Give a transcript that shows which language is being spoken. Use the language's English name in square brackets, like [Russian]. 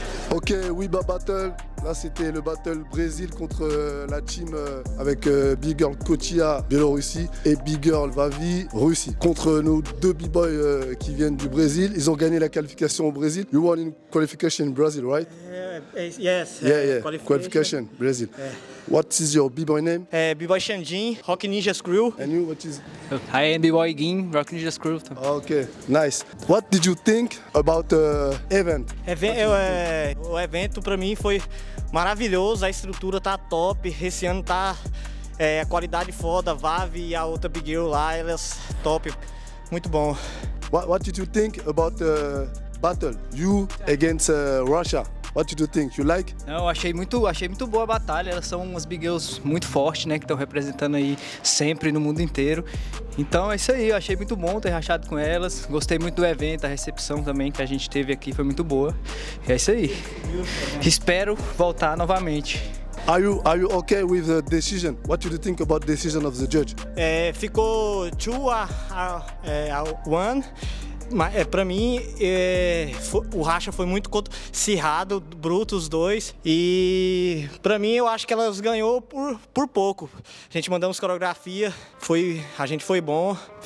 [French] Ok, Weeba Battle. Là, c'était le battle Brésil contre la team avec Big Girl Kochia, Biélorussie, et Big Girl Vavi, Russie. Contre nos deux b-boys qui viennent du Brésil. Ils ont gagné la qualification au Brésil. [English] You won in qualification in Brazil, right? Yes. Yeah. Qualification, Brazil. What is your b-boy name? B-Boy Xandin, Rock Ninja Crew. And you, what is? Hi, I'm B-Boy Gin, Rock Ninja Crew. Okay, nice. What did you think about the event? [Portuguese] O evento pra mim foi maravilhoso, a estrutura tá top. Esse ano tá a qualidade foda, Vav e a outra Big Girl lá, elas top. Muito bom. [English] What did you think about battle, you against Russia. What do you think? You like? Não, achei muito boa a batalha. Elas são umas big girls muito fortes, né? Que estão representando aí sempre no mundo inteiro. Então é isso aí, eu achei muito bom ter rachado com elas. Gostei muito do evento, a recepção também que a gente teve aqui foi muito boa. E é isso aí. Espero voltar novamente. Are you okay with the decision? What do you think about the decision of the judge? [Portuguese] Ficou 2-1. Pra mim, o racha foi muito acirrado, bruto os dois. E pra mim, eu acho que elas ganhou por pouco. A gente mandamos coreografia, a gente foi bom.